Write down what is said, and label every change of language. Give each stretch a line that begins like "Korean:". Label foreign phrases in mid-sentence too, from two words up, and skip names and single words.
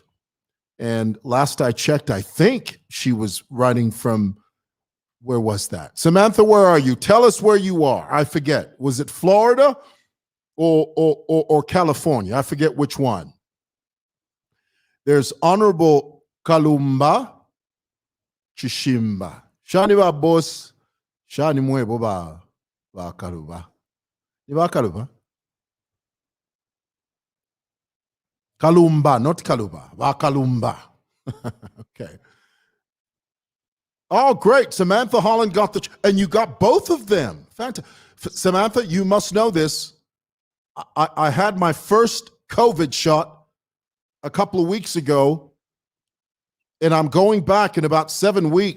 English: And last I checked, I think she was writing from, where was that? Samantha, where are you? Tell us where you are. I forget. Was it Florida or California? I forget which one. There's Honorable Kalumba Chishimba.
Bemba: Shani ba boss, shani mwebo ba kaluba. Ni ba kaluba?
English: Kalumba, not Kaluba. Ba Kalumba. Okay. Oh, great. Samantha Holland got and you got both of them. Fantastic. Samantha, you must know this. I had my first COVID shot a couple of weeks ago, and I'm going back in about 7 weeks.